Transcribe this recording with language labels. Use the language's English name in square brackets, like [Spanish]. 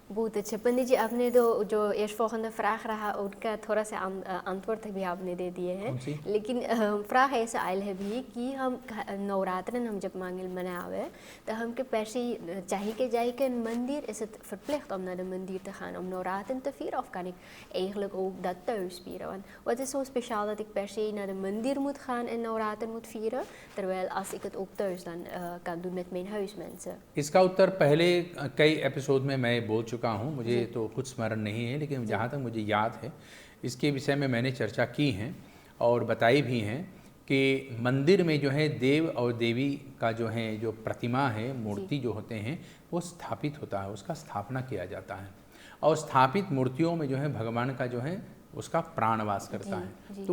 [Hindi] बहुत अच्छा पंडित जी, आपने तो जो [Dutch] eerstvolgende vraag [Hindi] रहा उनका थोड़ा सा antwoord भी आपने दे दिए हैं, लेकिन vraag ऐसा आयल है भी कि हम नवरात्रन हम जब मांगल मनावे तो हमके पैसे चाहिए के जाए के मंदिर [Dutch] is het verplicht om naar de mandir te gaan om navraten te vieren, of kan ik eigenlijk ook dat thuis vieren? Want wat is zo speciaal dat ik per se naar de mandir moet gaan en navraten moet vieren, terwijl als ik het ook thuis dan kan doen met mijn huismensen? [Hindi] इसका उत्तर पहले कई episode में मैं बोल चुका हूँ, मुझे तो कुछ स्मरण नहीं है, लेकिन जहाँ तक मुझे याद है इसके विषय में मैंने चर्चा की है और बताई भी हैं कि मंदिर में जो है देव और देवी का जो है जो प्रतिमा है, मूर्ति जो होते हैं वो स्थापित होता है, उसका स्थापना किया जाता है और स्थापित मूर्तियों में जो है भगवान का जो है उसका प्राणवास करता है।